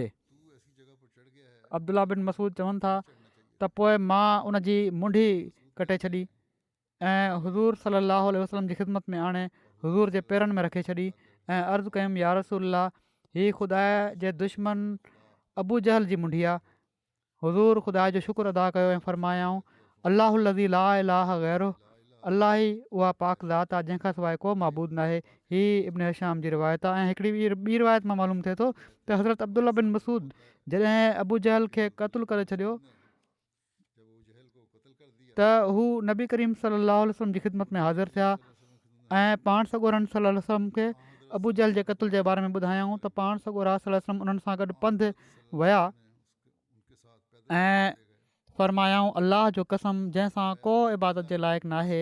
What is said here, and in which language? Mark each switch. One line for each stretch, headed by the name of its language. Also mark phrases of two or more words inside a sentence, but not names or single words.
Sindhi: अब्दुल्ला बिन मसूद चवनि था त पोइ मां उन जी मुंडी कटे छॾी ऐं हुज़ूर
Arabic: صلى وسلم
Sindhi: जी ख़िदमत में आणे हुज़ूर जे पेरनि में रखे छॾी ऐं अर्ज़ु कयुमि
Arabic: يا رسول الله,
Sindhi: हीअ ख़ुदा जे दुश्मन अबू जहल जी मुंडी आहे। हुज़ूर ख़ुदा जो शुक्र अदा कयो ऐं फरमायाऊं
Arabic: الله الذي لا إله غيره,
Sindhi: अलाह ई उहा पाक ज़ात आहे जंहिंखां सवाइ को मबूद न आहे। हीअ इब्न हिशाम जी रिवायत आहे। ऐं हिकिड़ी ॿी रिवायत मां मालूम थिए थो त हज़रत अब्दुल्ला बिन मसूद जॾहिं अबू जहल खे क़तलु करे छॾियो त हू नबी करीम
Arabic: صلى وسلم
Sindhi: जी ख़िदमत में हाज़िर थिया ऐं पाण सॻोरनि
Arabic: صلى وسلم
Sindhi: खे अबू जहल जे क़तल जे बारे में ॿुधायूं त पाण सॻोरा
Arabic: صلى وسلم
Sindhi: उन्हनि सां गॾु पंधु विया ऐं फरमायाऊं अल्लाह जो कसम जंहिंसां को इबादत जे लाइक़ु नाहे।